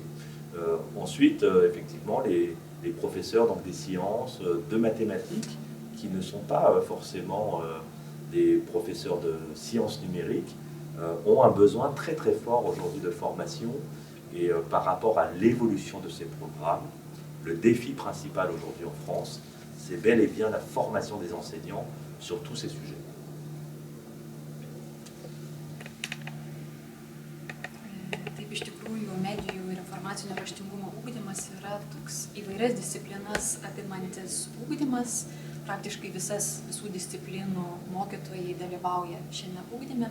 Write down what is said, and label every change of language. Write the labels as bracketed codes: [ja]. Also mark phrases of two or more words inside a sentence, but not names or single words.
[fr] Ensuite, effectivement, les professeurs donc, des sciences, de mathématiques, qui ne sont pas forcément des professeurs de sciences numériques, ont un besoin très très fort aujourd'hui de formation. Et par rapport à l'évolution de ces programmes, le défi principal aujourd'hui en France, c'est bel et bien la formation des enseignants sur tous ces sujets. [lt] Taip, iš tikrųjų, medijų ir informacinio raštingumo ugdymas yra toks įvairias disciplinas apimantis ugdymas. Praktiškai visų disciplinų mokytojai dalyvauja šiame ugdyme.